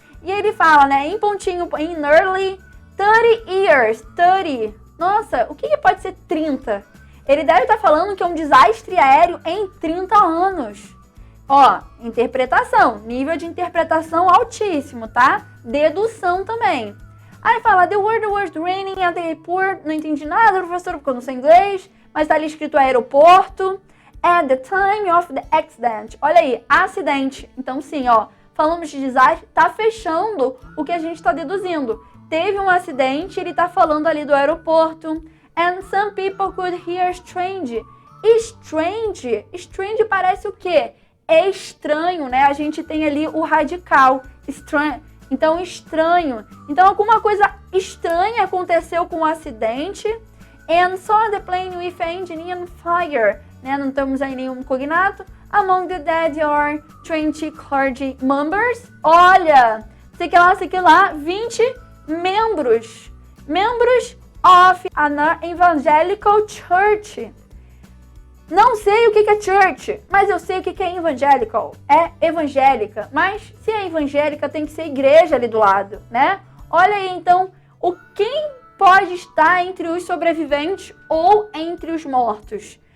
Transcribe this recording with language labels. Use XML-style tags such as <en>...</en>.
<pt>E ele fala, né, em pontinho,</pt> <en>in nearly 30 years,</en> <pt>30. Nossa, o que pode ser 30? Ele deve estar falando que é um desastre aéreo em 30 anos. Ó, interpretação, nível de interpretação altíssimo, tá? Dedução também. Aí fala,</pt> <en>the word was raining at the airport.</en> <pt>Não entendi nada, professor, porque eu não sei inglês, mas tá ali escrito aeroporto.</pt> <en>At the time of the accident.</en> <pt>Olha aí, acidente. Então sim, ó, falamos de desastre, tá fechando o que a gente tá deduzindo. Teve um acidente, ele tá falando ali do aeroporto.</pt> <en>And some people could hear strange.</en> <pt>Strange. Strange parece o quê? É estranho, né? A gente tem ali o radical. Estranho. Então, estranho. Então, alguma coisa estranha aconteceu com o acidente.</pt> <en>And saw the plane with engine on fire.</en> <pt>Né? Não temos aí nenhum cognato.</pt> <en>Among the dead are 20 clergy members.</en> <pt>Olha, sei que lá, 20 membros.</pt> <en>Membros of an evangelical church.</en> <pt>Não sei o que é church, mas eu sei o que é evangelical. É evangélica. Mas se é evangélica, tem que ser igreja ali do lado, né? Olha aí, então, quem pode estar entre os sobreviventes ou entre os mortos?</pt>